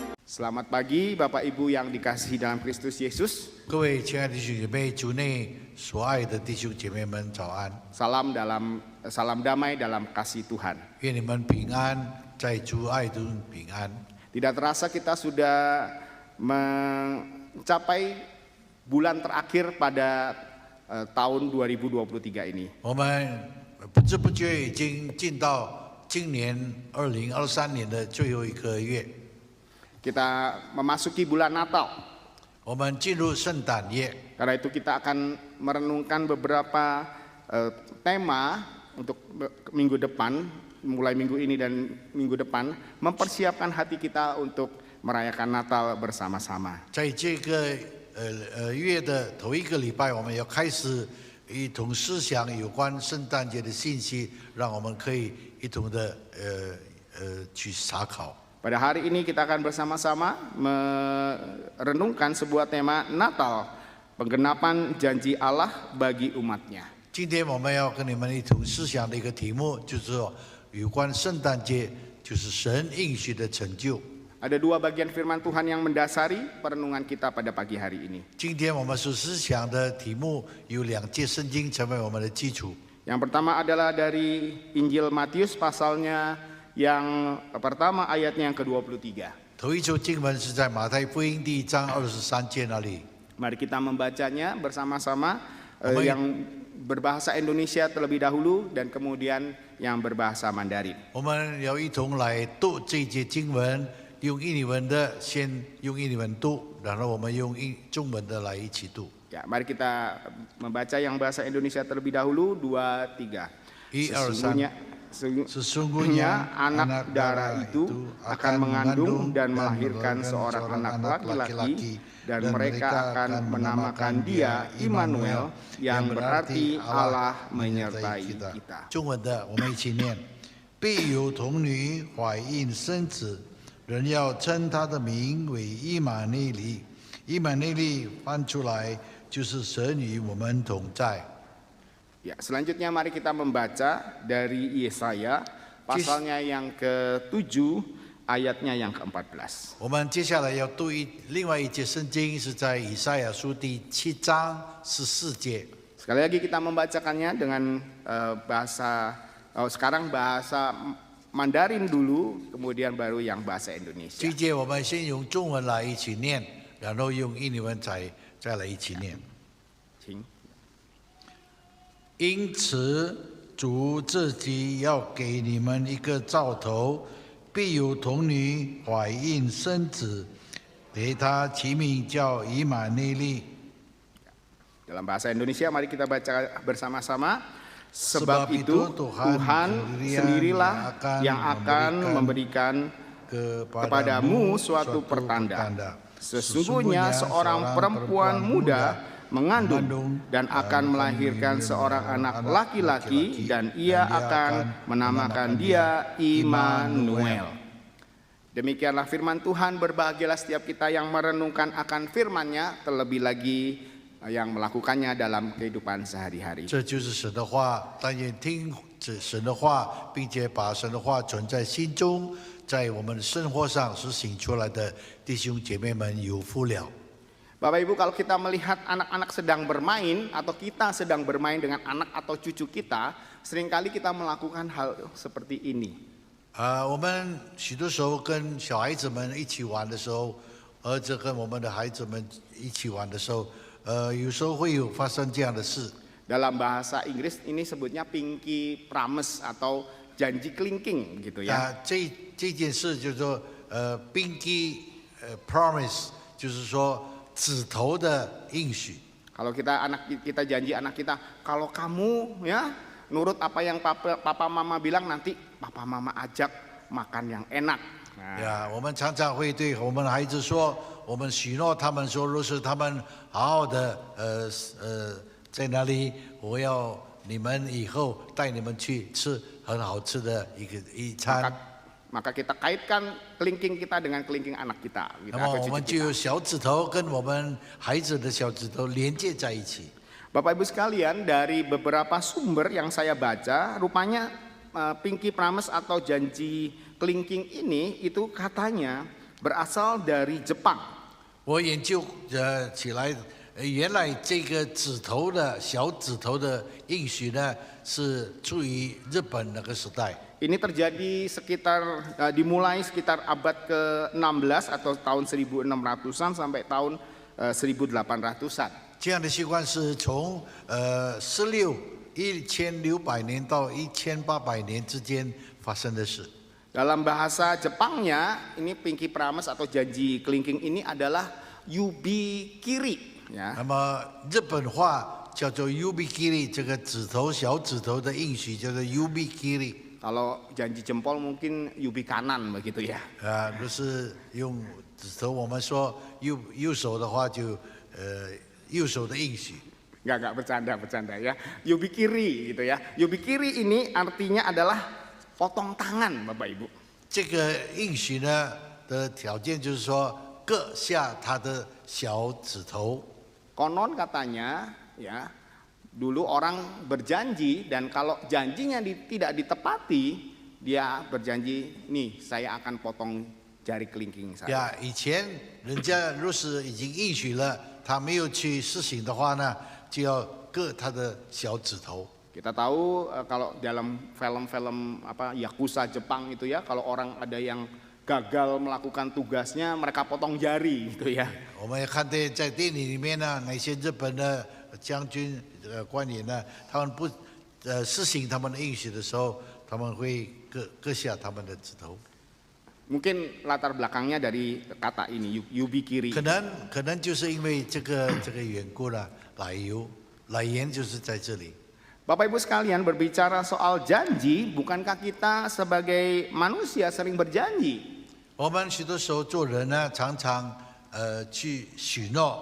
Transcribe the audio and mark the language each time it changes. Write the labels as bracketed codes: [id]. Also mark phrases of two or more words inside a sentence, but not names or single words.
[id] Selamat pagi Bapak Ibu yang dikasihi dalam Kristus Yesus. [zh] 各位亲爱的弟兄姐妹，主内所爱的弟兄姐妹们，早安！ [id] Salam damai dalam kasih Tuhan. [zh] 愿你们平安，在主爱中平安。 [id] Tidak terasa kita sudah mencapai bulan terakhir pada tahun 2023 ini. [zh] 我们不知不觉已经进到今年2023年的最后一个月， [id] Kita memasuki bulan Natal. [zh] 我们进入圣诞夜。 [id] Karena itu kita akan merenungkan beberapa tema untuk minggu depan, mulai minggu ini dan minggu depan, mempersiapkan hati kita untuk merayakan Natal bersama-sama. [zh] 在这个月的头一个礼拜，我们要开始一同思想有关圣诞节的信息，让我们可以一同的去查考。 [id] Pada hari ini kita akan bersama-sama merenungkan sebuah tema Natal, penggenapan janji Allah bagi umatnya. [zh] 今天我们要跟你们一同思想的一个题目，就是说有关圣诞节，就是神应许的成就。 [id] Ada dua bagian firman Tuhan yang mendasari perenungan kita pada pagi hari ini. [zh] 今天我们所思想的题目有两节圣经成为我们的基础。 [id] Yang pertama adalah dari Injil Matius pasalnya yang pertama ayatnya yang ke-23. [zh] 头一处经文是在马太福音第1章23节那里。 [id] Mari kita membacanya bersama-sama, Baik. yang berbahasa Indonesia terlebih dahulu dan kemudian yang berbahasa Mandarin. [zh] 我们要一同来读这一节经文，用印尼文的先用印尼文读，然后我们用中文的来一起读。 [id] Ya, mari kita membaca yang bahasa Indonesia terlebih dahulu. 2, 3. Sesungguhnya anak darah itu akan mengandung dan melahirkan seorang anak laki-laki, dan mereka akan menamakan dia Immanuel, yang berarti Allah menyertai kita. [zh] 中文的我们一起念：必有童女怀孕生子，人要称他的名为以马内利。以马内利翻出来就是神与我们同在。 [id] Ya, selanjutnya mari kita membaca dari Yesaya pasalnya yang ke-7 ayatnya yang ke-14. [zh] 我们接下来要读另外一节圣经，是在以赛亚书第7章14节。 [id] Sekali lagi kita membacakannya dengan sekarang bahasa Mandarin dulu, kemudian baru yang bahasa [zh] 这 [id] Indonesia. [zh] 一节我们先用中文来一起念，然后用印尼文再来一起念。请因此，主自己要给你们一个兆头，必有童女怀孕生子，给他起名叫以马内利。 [id] Dalam bahasa Indonesia mari kita baca bersama-sama. Sebab itu Tuhan sendirilah yang akan memberikan kepadamu suatu pertanda. Sesungguhnya seorang perempuan muda mengandung dan akan melahirkan seorang anak laki-laki, dan ia akan menamakan dia Immanuel. Demikianlah firman Tuhan. Berbahagialah setiap kita yang merenungkan akan firman-Nya, terlebih lagi yang melakukannya dalam kehidupan sehari-hari. [zh] 这就是神的话，但愿听神的话，并且把神的话存在心中，在我们的生活上实行出来的弟兄姐妹们有福了。 [id] Bapak Ibu, kalau kita melihat anak-anak sedang bermain atau kita sedang bermain dengan anak atau cucu kita, seringkali kita melakukan hal seperti ini. [zh] 我们许多时候跟小孩子们一起玩的时候，儿子跟我们的孩子们一起玩的时候，有时候会有发生这样的事。 [id] Dalam bahasa Inggris ini sebutnya [en] pinky promise [id] atau janji kelingking gitu ya. [zh] 这件事就是说 [en] pinky promise， [zh] 就是说指头的应许。 [id] Kalau kita janji anak kita, kalau kamu ya nurut apa yang papa mama bilang, nanti papa mama ajak makan yang enak. Nah, [zh] 呀，我们常常会对我们的孩子说，我们许诺他们说，若是他们好好的在那里，我要你们以后带你们去吃很好吃的一餐。 [id] maka kita kaitkan kelingking kita dengan kelingking anak kita. [zh] 那么我们就有小指头跟我们孩子的小指头连接在一起。 [id] Bapak Ibu sekalian, dari beberapa sumber yang saya baca, rupanya [en] pinky promise [id] atau janji kelingking ini itu katanya berasal dari Jepang. [zh] 我研究起来，原来这个指头的小指头的应许呢，是出于日本那个时代。 [id] Ini terjadi dimulai sekitar abad ke-16 atau tahun 1600-an sampai tahun 1800-an. [zh] 这样的习惯是从1600年到1800年之间发生的事。 [id] Dalam bahasa Jepangnya, ini [en] pinky promise [id] atau janji kelingking ini adalah yubikiri. Ya. [zh] 那么日本话叫做 yubikiri， 这个指头小指头的应许叫做 yubikiri。 [id] Kalau janji jempol mungkin yubi kanan begitu ya. [zh] 如是用指头，我们说右手的话就右手的应许。 [id] Enggak bercanda ya. [ja] Yubi kiri [id] gitu ya. [ja] Yubi kiri [id] ini artinya adalah potong tangan, Bapak Ibu. [zh] 这个应许呢的条件就是说割下他的小指头。 [id] Konon katanya ya, dulu orang berjanji dan kalau janjinya tidak ditepati, dia berjanji, nih saya akan potong jari kelingking saya. [zh] 呀，以前人家若是已经应许了，他没有去实行的话呢，就要割他的小指头。 [id] Kita tahu kalau dalam film-film Yakuza Jepang itu ya, kalau orang ada yang gagal melakukan tugasnya, mereka potong jari gitu ya. [zh] 我们也看到在电影里面呢，那些日本的将军官员呢，他们不实行他们的应许的时候，他们会割下他们的指头。 [id] Mungkin latar belakangnya dari kata ini yubikiri. [zh] 可能就是因为这个缘故了，来源就是在这里。 [id] Bapak Ibu sekalian, berbicara soal janji, bukankah kita sebagai manusia sering berjanji? [zh] 我们许多时候做人呢，常常去许诺，